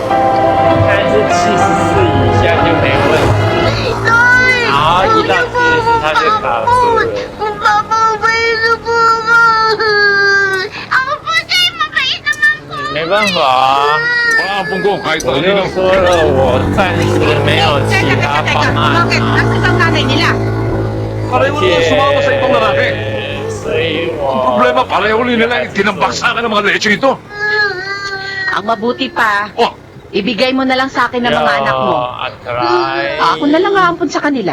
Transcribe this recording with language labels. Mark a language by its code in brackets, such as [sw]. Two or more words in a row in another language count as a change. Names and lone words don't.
[tl] Kahit ano. [zh] 说了，我暂时没有其他方案 [tl] Bakit? Nasaan ang nanay nila? Pareho naman sumama sa itong lalaki. [zh] 所以我 [tl] Problema, pareho rin nila tinambak sa akin ng mga leche ito. Ang mabuti pa, Oh, ibigay mo na lang sa akin ng mga anak mo. Atry. Ako na lang aampun sa kanila.